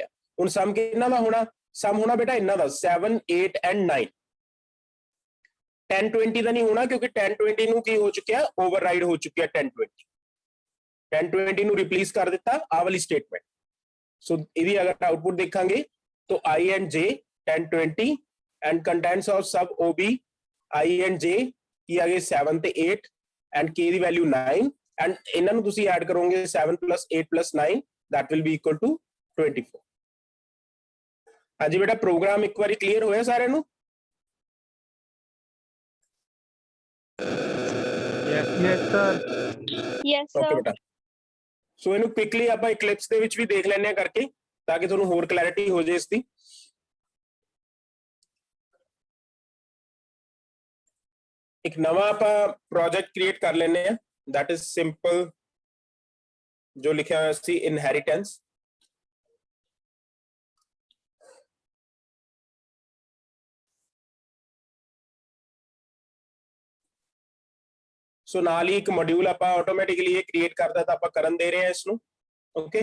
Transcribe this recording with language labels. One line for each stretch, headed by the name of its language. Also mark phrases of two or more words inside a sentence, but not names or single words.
Punjabi: ਹੁਣ ਸਮ ਕਿੰਨਾ ਦਾ ਹੋਣਾ, ਸਮ ਹੋਣਾ ਬੇਟਾ ਇਹਨਾਂ ਦਾ 7 8 ਐਂਡ 9। 10 20 ਦਾ ਨਹੀਂ ਹੋਣਾ ਕਿਉਂਕਿ 10 20 ਨੂੰ ਕੀ ਹੋ ਚੁੱਕਿਆ, ਓਵਰਰਾਈਡ ਹੋ ਚੁੱਕਿਆ 10 20। 10 20 ਨੂੰ ਰਿਪਲੇਸ ਕਰ ਦਿੱਤਾ ਆਹ ਵਾਲੀ ਸਟੇਟਮੈਂਟ। ਸੋ ਇਹਦੀ ਅਗਰ ਆਉਟਪੁੱਟ ਦੇਖਾਂਗੇ ਤਾਂ
English: I and J 10 20 and contents of sub OB I and J
Punjabi: ਕੀ ਆ ਗਏ 7 ਤੇ 8
English: and K
Punjabi: ਦੀ ਵੈਲਿਊ 9
English: and
Punjabi: ਇਹਨਾਂ ਨੂੰ ਤੁਸੀਂ ਐਡ ਕਰੋਗੇ
English: 7 plus 8 plus 9 that will be equal to 24।
Punjabi: ਹਾਂਜੀ ਬੇਟਾ ਪ੍ਰੋਗਰਾਮ ਇੱਕ ਵਾਰੀ ਕਲੀਅਰ ਹੋਇਆ ਸਾਰਿਆਂ ਨੂੰ?
English: Yes sir। Yes ਓਕੇ sir।
Punjabi: ਬੇਟਾ, ਸੋ ਇਹਨੂੰ ਕੁਇਕਲੀ ਆਪਾਂ ਇਕਲਿਪਸ ਦੇ ਵਿੱਚ ਵੀ ਦੇਖ ਲੈਣੇ ਆ ਕਰਕੇ ਤਾਂ ਕਿ ਤੁਹਾਨੂੰ ਹੋਰ ਕਲੈਰਿਟੀ ਹੋ ਜਾਏ ਇਸ ਦੀ। ਇੱਕ ਨਵਾਂ ਆਪਾਂ ਪ੍ਰੋਜੈਕਟ ਕ੍ਰੀਏਟ ਕਰ ਲੈਣੇ ਆ,
English: that is simple,
Punjabi: ਜੋ ਲਿਖਿਆ ਹੋਇਆ ਸੀ ਇਨਹੈਰੀਟੈਂਸ। ਸੋ ਨਾਲ ਹੀ ਇੱਕ ਮੋਡਿਊਲ ਆਪਾਂ ਆਟੋਮੈਟਿਕਲੀ ਇਹ ਕ੍ਰੀਏਟ ਕਰਦਾ ਤਾਂ ਆਪਾਂ ਕਰਨ ਦੇ ਰਹੇ ਹਾਂ ਇਸ ਨੂੰ, ਓਕੇ।